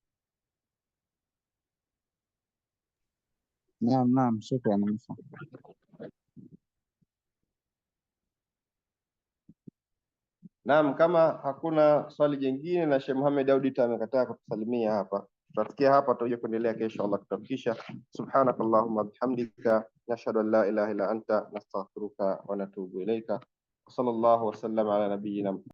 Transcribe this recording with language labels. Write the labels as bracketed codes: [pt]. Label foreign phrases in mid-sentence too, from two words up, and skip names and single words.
[sw] Naam, shukran. Naam, kama hakuna swali jingine na Sheikh Mohamed Audita amekataa kutusalimia hapa, tutafikia hapa, tutakuja kuendelea kesho Allah kutufikisha. [ar] سبحانك اللهم وبحمدك نشهد أن لا إله إلا أنت نستغفرك ونتوب إليك. صلى الله وسلم على نبينا